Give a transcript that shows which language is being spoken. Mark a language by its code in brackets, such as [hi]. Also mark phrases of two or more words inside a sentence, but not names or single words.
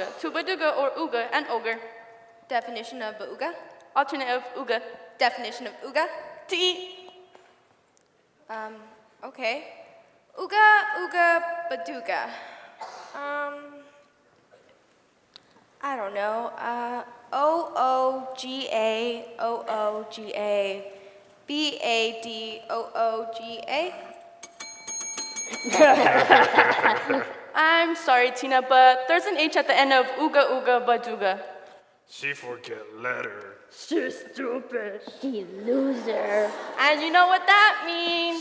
[en] To baduga or ooga and ogre. Definition of bauga. Alternate of ooga. Definition of uga. To eat. Okay. Uga, uga, baduga. I don't know. O-O-G-A, O-O-G-A, B-A-D-O-O-G-A. I'm sorry, Tina, but there's an H at the end of ooga ooga baduga. She forget letter. She stupid. She loser. And you know what that means?